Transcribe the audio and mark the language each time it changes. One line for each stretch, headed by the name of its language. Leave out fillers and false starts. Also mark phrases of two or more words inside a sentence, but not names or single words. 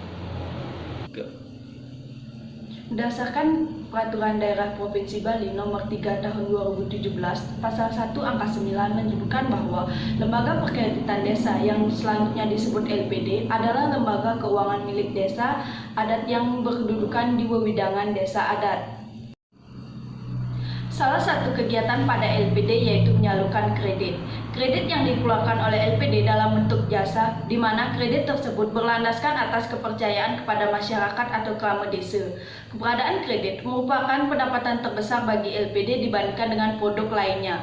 Indonesian: Berdasarkan Peraturan Daerah Provinsi Bali Nomor 3 Tahun 2017, Pasal 1 Angka 9 menyebutkan bahwa Lembaga Perkreditan Desa yang selanjutnya disebut LPD adalah lembaga keuangan milik desa adat yang berkedudukan di wewidangan desa adat. Salah satu kegiatan pada LPD yaitu menyalurkan kredit. Kredit yang dikeluarkan oleh LPD dalam bentuk jasa, di mana kredit tersebut berlandaskan atas kepercayaan kepada masyarakat atau krama desa. Keberadaan kredit merupakan pendapatan terbesar bagi LPD dibandingkan dengan produk lainnya.